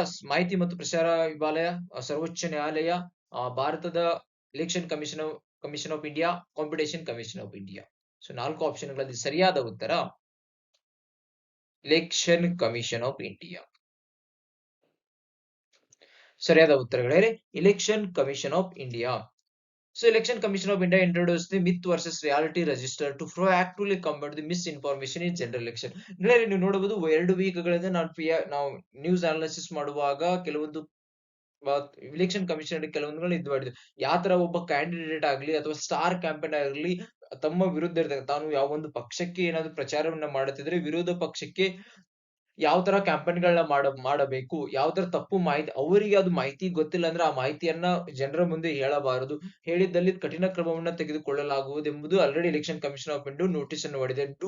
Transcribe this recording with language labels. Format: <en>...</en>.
<kn>ಮಾಹಿತಿ ಮತ್ತು ಪ್ರಸಾರ ವಿಭಾಗಯ, ಸರ್ವೋಚ್ಚ ನ್ಯಾಯಾಲಯ, ಭಾರತದ election commission of India, competition commission of India. So 4 ಆಪ್ಷನ್ಗಳಲ್ಲಿ ಸರಿಯಾದ ಉತ್ತರ ಎಲೆಕ್ಷನ್ ಕಮಿಷನ್ ಆಫ್ ಇಂಡಿಯಾ. ಸರಿಯಾದ ಉತ್ತರಗಳೇ election commission of India.</kn> <en>So Election Commission of India introduced the myth versus reality register to proactively combat the misinformation in general election.</en> <kn>ನೀವು ನೋಡಬಹುದು 2 ವೀಕ್ಗಳಿಂದ ನಾವು news analysis ಮಾಡುವಾಗ ಕೆಲವೊಂದು election commission ಕೆಲವೊಂದು ಇದು ಮಾಡಿದ್ವಿ. ಯಾವ ತರ ಒಬ್ಬ ಕ್ಯಾಂಡಿಡೇಟ್ ಆಗ್ಲಿ ಅಥವಾ ಸ್ಟಾರ್ ಕ್ಯಾಂಪೇನ್ ಆಗಲಿ ತಮ್ಮ ವಿರುದ್ಧ ಇರ್ತದೆ, ತಾನು ಯಾವ ಒಂದು ಪಕ್ಷಕ್ಕೆ ಏನಾದ್ರು ಪ್ರಚಾರವನ್ನ ಮಾಡುತ್ತಿದ್ರೆ ವಿರೋಧ ಪಕ್ಷಕ್ಕೆ ಯಾವ ತರ ಕ್ಯಾಂಪೇನ್ ಗಳನ್ನ ಮಾಡಬೇಕು, ಯಾವ ತರ ತಪ್ಪು ಮಾಹಿತಿ, ಅವರಿಗೆ ಅದು ಮಾಹಿತಿ ಗೊತ್ತಿಲ್ಲ ಅಂದ್ರೆ ಆ ಮಾಹಿತಿಯನ್ನ ಜನರ ಮುಂದೆ ಹೇಳಬಾರದು, ಹೇಳಿದ್ದಲ್ಲಿ ಕಠಿಣ ಕ್ರಮವನ್ನ ತೆಗೆದುಕೊಳ್ಳಲಾಗುವುದು ಎಂಬುದು already election commission of India notice ಅನ್ನು ಮಾಡಿದೆ.</kn>